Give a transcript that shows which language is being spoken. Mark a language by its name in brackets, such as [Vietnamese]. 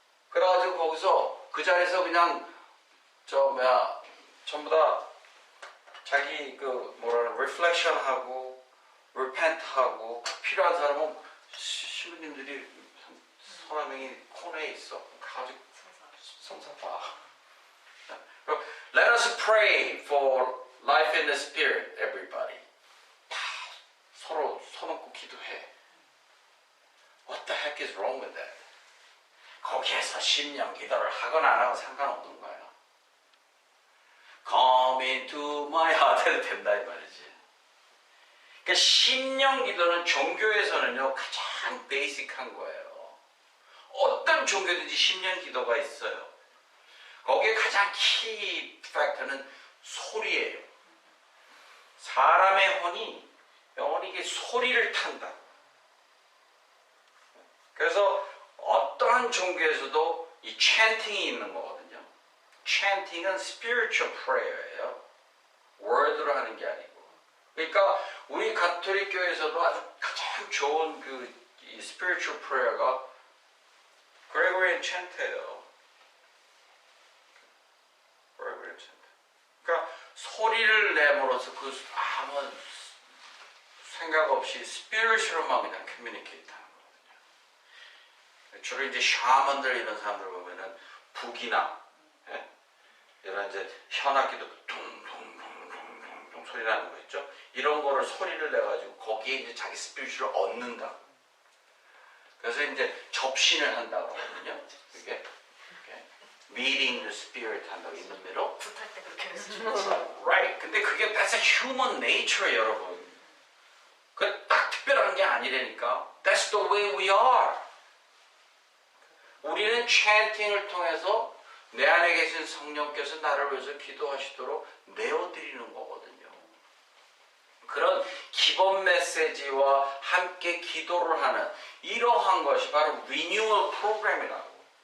[Korean] 그래가지고 거기서 그 자리에서 그냥 전부 다 자기 reflection 하고 repent 하고 필요한 사람은 신부님들이 서너 명이 코너에 있어. 가지고 성사봐. [English] Let us pray for life in the spirit, everybody. [Korean] 다 서로 손얹고 기도해. [English] What the heck is wrong with that? [Korean] 거기에서 심령 기도를 하거나 안 하고 상관없는 거예요. [English] Come into my heart [Korean] 해도 된다 이 말이지. 그러니까 심령 기도는 종교에서는요 가장 베이직한 거예요. 어떤 종교든지 심령 기도가 있어요. 거기에 가장 키 팩터는 소리예요. 사람의 혼이 영원히 이게 소리를 탄다. 그래서 어떠한 종교에서도 이 chanting이 있는 거거든요. chanting은 [English] spiritual prayer [Korean] 예요. word로 하는 게 아니고. 그러니까 우리 가톨릭 교회에서도 아주 가장 좋은 이 [English] spiritual prayer [Korean] 가 Gregorian chant예요. Gregorian chant. 그러니까 소리를 내므로써 아무 생각 없이 spiritual만 그냥 communicate 하는 거거든요. 주로 이제 샤먼들 이런 사람들 보면은 북이나 이런 이제 현악기도 둥둥둥둥둥 소리 나는 거 있죠? 이런 거를 소리를 내가지고 거기에 이제 자기 스피릿을 얻는다. 그래서 이제 접신을 한다고 하거든요. [English] 그게 meeting the spirit 한다고 in the middle. [Korean] 굿할 때 그렇게 해서 [English] Right. [Korean] 근데 그게 [English] that's a human nature [Korean] 여러분. 그 딱 특별한 게 아니라니까. [English] That's the way we are. [Korean] 우리는 chanting을 통해서 내 안에 계신 성령께서 나를 위해서 기도하시도록 내어드리는 거거든요. 그런 기본 메시지와 함께 기도를 하는 이러한 것이 바로 리뉴얼 프로그램이라고.